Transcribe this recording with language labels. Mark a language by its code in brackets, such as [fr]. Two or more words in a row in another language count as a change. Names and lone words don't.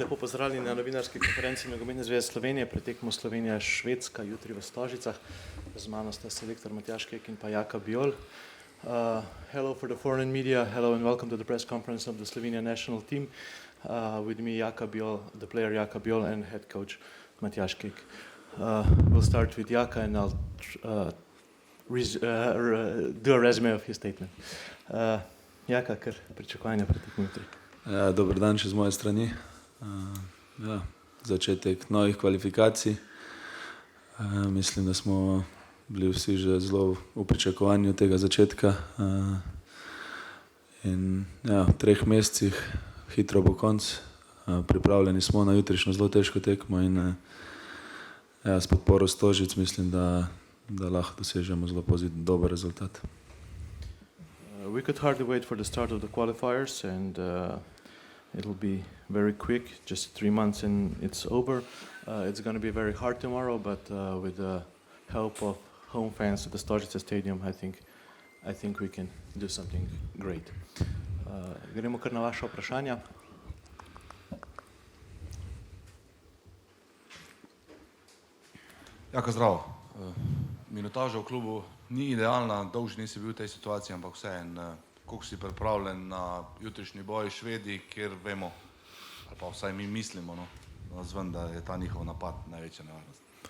[sl] lepo pozdravljeni na novinarski konferenci Nogometne zveze Slovenije pred tekmo Slovenija-Švedska, jutri v Stožicah. Z mano sta selektor Matjaž Kek in pa Jaka Bijol. [en] Hello for the foreign media, hello and welcome to the press conference of the Slovenia national team. With me Jaka Bijol, the player Jaka Bijol and head coach Matjaž Kek. We'll start with Jaka and I'll do a resume of his statement. [sl] Jaka, kar pričakovanja pred tekmo jutri. Dober dan še z moje strani. Začetek novih kvalifikacij. Mislim, da smo bili vsi že zelo v pričakovanju tega začetka. In v 3 mesecih hitro bo konc. Pripravljeni smo na jutrišnjo zelo težko tekmo in s podporo Stožic mislim, da lahko dosežemo zelo dober rezultat. [en] We could hardly wait for the start of the qualifiers and it'll be very quick, just 3 months and it's over. It's going to be very hard tomorrow, but with the help of home fans at the Stožice Stadium, I think we can do something great. [sl] Gremo kar na vaše vprašanja. Jaka, zdravo. Minutaža v klubu ni idealna, dolž nisi bil v tej situaciji, ampak vseeno, koliko si pripravljen na jutrišnji boj Švedi, kjer vemo, ali pa vsaj mi mislimo, nazven, da je ta njihov napad največja nevarnost.